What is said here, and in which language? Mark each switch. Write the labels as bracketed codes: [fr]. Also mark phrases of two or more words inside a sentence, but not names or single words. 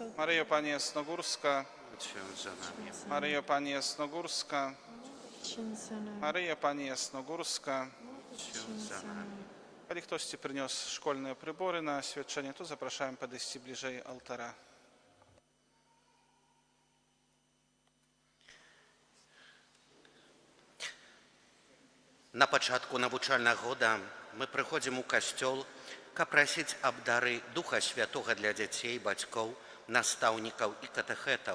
[pl] Maryjo Pani Jasnogórska, Maryjo Pani Jasnogórska, Maryjo Pani Jasnogórska. Jeżeli ktoś Ci przyniósł szkolne przybory na świadczenie, to zapraszam podejść bliżej altara. [be] На пачатку навучальнага года мы прыходзім у касцёл, каб прасіць аб дары Духа Святога для дзяцей, бацькоў, настаўнікаў і катэхэтаў.